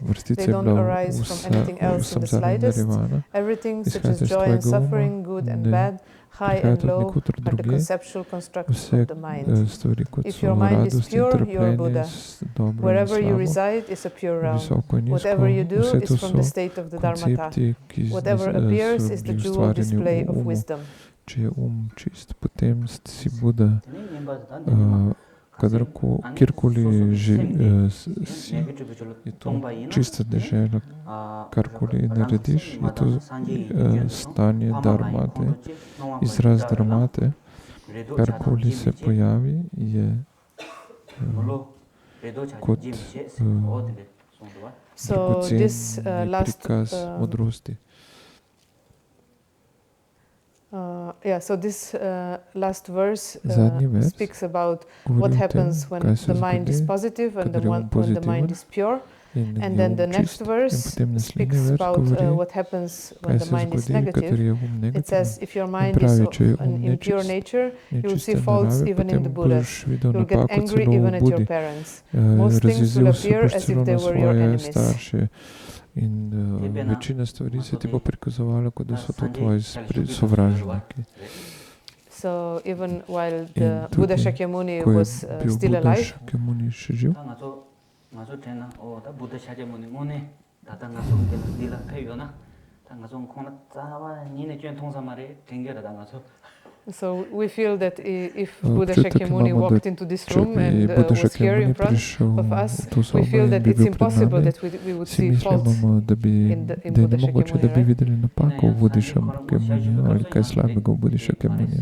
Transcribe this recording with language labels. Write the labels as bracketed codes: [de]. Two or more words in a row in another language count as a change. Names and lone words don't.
[en] They don't arise from anything else in the slightest. Everything, such as joy and suffering, good and bad, high and low, are the conceptual constructs of the mind. If your mind is pure, you are Buddha. Wherever you reside is a pure realm. Whatever you do is from the state of the dharmata. Whatever appears is the jewel display of wisdom. [sl] Če je čist, potem si Buddha. Kjerkoli si, je to čista dežela, karkoli narediš, je to stanje dharmate, izraz dharmate, karkoli se pojavi, je kot [en] So this last [sl] modrosti. [en] So this last verse [sl] Zadnji [en] speaks about what happens when the mind is positive and when the mind is pure. And then the next verse speaks about what happens when the mind is negative. It says, if your mind is of an impure nature, you will see faults even in the Buddhas. You will get angry even at your parents. Most things will appear as if they were your enemies. [sl] In večina stvari se ti bo prikazovala, kot da so to tvoji sovražniki. [en] So even while the Buddha Shakyamuni was still alive, [sl] Shakyamuni še živ, [en] so we feel that if Buddha Shakyamuni walked into this room and was here in front of us, we feel that it's impossible that we would see faults in Buddha Shakyamuni.